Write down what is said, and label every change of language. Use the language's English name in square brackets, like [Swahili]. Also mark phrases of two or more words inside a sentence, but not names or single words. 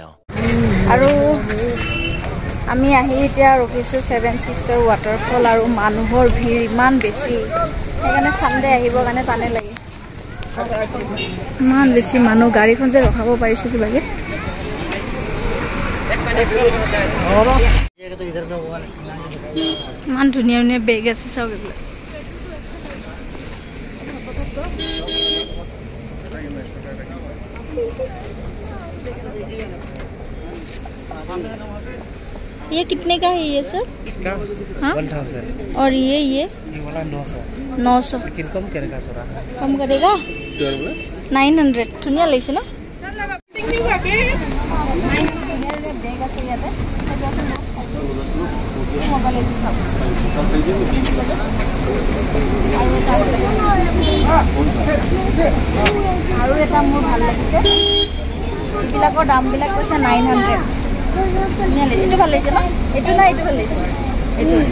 [Assamese] আৰু আমি আহি এতিয়া ৰখিছো 7 সিষ্টাৰ ৱাটাৰফল আৰু মানুহৰ ভিৰ ইমান বেছি সেইকাৰণে সানডে আহিবৰ কাৰণে টানে লাগে ইমান বেছি মানুহ গাড়ীখন যে ৰখাব পাৰিছো কিবাকে ইমান ধুনীয়া ধুনীয়া বেগ আছে চাওক এইবিলাক [Hindi] ये कितने का है ये सर इसका 1000 और ये वाला 900 लेकिन कम करेगा थोड़ा कम करेगा [Assamese] 900 धुनिया লাগিছে না বেগ আছে ইয়াতে মজা লাগিছে সব আৰু এটা মোৰ ভাল লাগিছে এইবিলাকৰ দামবিলাক কৈছে 900 এইটো ভাল লাগিছে না এইটো না এইটো ভাল লাগিছে এইটো